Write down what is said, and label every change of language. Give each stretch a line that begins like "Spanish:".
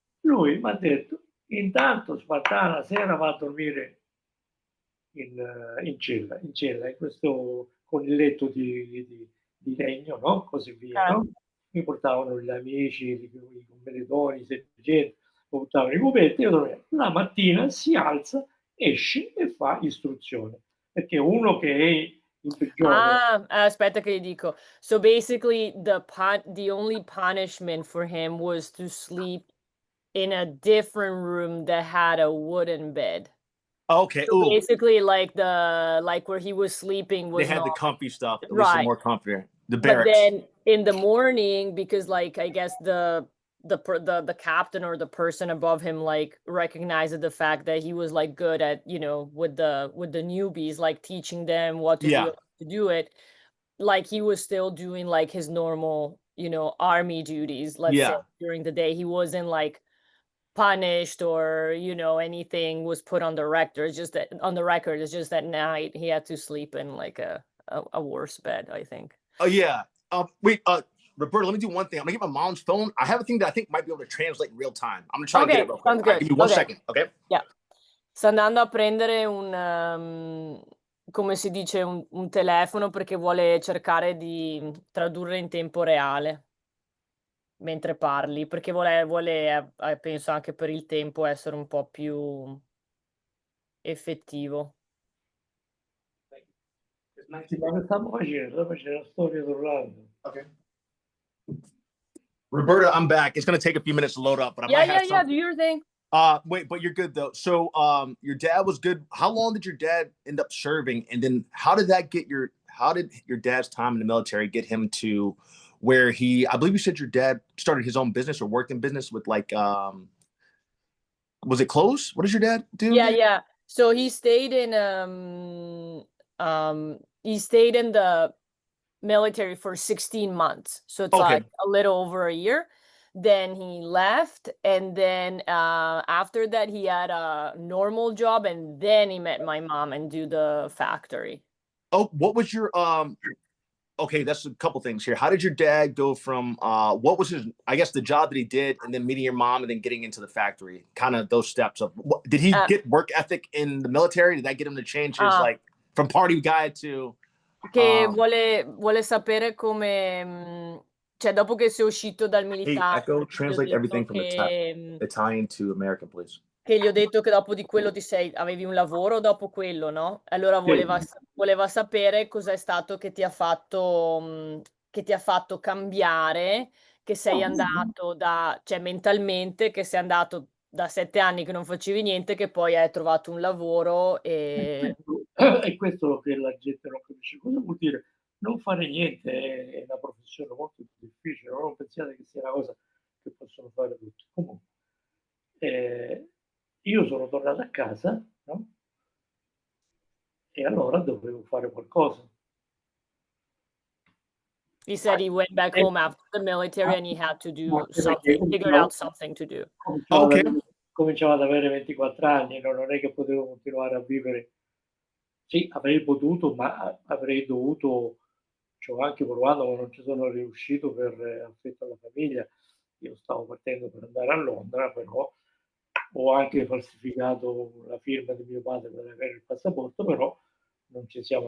Italian: Lui mi ha detto, intanto Spartana la sera va a dormire in cella, in questo con il letto di legno, no? Così via, no? Mi portavano gli amici, i commilitoni, i sergenti, portavano i cubetti, io dormivo. La mattina si alza, esce e fa istruzione, perché uno che è in prigione... aspetta che gli dico.
English: So basically the only punishment for him was to sleep in a different room that had a wooden bed. Okay. So basically, like where he was sleeping was they had the comfy stuff, at least right, more comfy. The but barracks. then in the morning, because like I guess the captain or the person above him like recognized the fact that he was like good at, you know, with the newbies, like teaching them what to do to do it. Like he was still doing like his normal, you know, army duties. Let's say during the day, he wasn't like punished or, you know, anything was put on the record. It's just that on the record, it's just that night he had to sleep in like a worse bed, I think. Oh yeah. Wait, Roberta, let me do one thing. I'm gonna get my mom's phone. I have a thing that I think might be able to translate in real time. I'm gonna try to get it real quick. Sounds good. Give me 1 second, okay? Yeah.
Italian: Sta andando a prendere un come si dice, un telefono perché vuole cercare di tradurre in tempo reale mentre parli, perché vuole penso anche per il tempo essere un po' più effettivo. Ma che stiamo facendo? Sto facendo la storia d'Orlando. Okay.
English: Roberta, I'm back. It's gonna take a few minutes to load up, but I might have Yeah, do your thing. Wait, but you're good though. So, your dad was good. How long did your dad end up serving? And then how did your dad's time in the military get him to where I believe you said your dad started his own business or worked in business with like, was it clothes? What does your dad do? Yeah. So he stayed in the military for 16 months. So it's like a little over a year. Then he left, and then after that he had a normal job, and then he met my mom and do the factory. Oh, what was your okay, that's a couple things here. How did your dad go from what was his, I guess, the job that he did, and then meeting your mom and then getting into the factory? Kind of those steps of did he get work ethic in the military? Did that get him to change his like from party guy to
Italian: che vuole sapere come cioè dopo che sei uscito dal militare,
English: Echo, translate everything from Italian to American, please.
Italian: Che gli ho detto che dopo di quello avevi un lavoro dopo quello, no? Allora voleva sapere cos'è stato che ti ha fatto cambiare, che sei andato cioè mentalmente, che sei andato da 7 anni che non facevi niente, che poi hai trovato un lavoro È questo che la gente non capisce. Cosa vuol dire? Non fare niente è una professione molto difficile, non pensiate che sia una cosa che possono fare tutti. Comunque, io sono tornato a casa, no? e allora dovevo fare qualcosa.
English: He said he went back home after the military and he had to do
Italian: Anche perché
English: something, figured out something to do. Okay.
Italian: Cominciavo ad avere 24 anni, non è che potevo continuare a vivere. Sì, avrei potuto, ma avrei dovuto, ci ho anche provato, ma non ci sono riuscito per affetto alla famiglia. Io stavo partendo per andare a Londra, però ho anche falsificato la firma di mio padre per avere il passaporto, però non ci siamo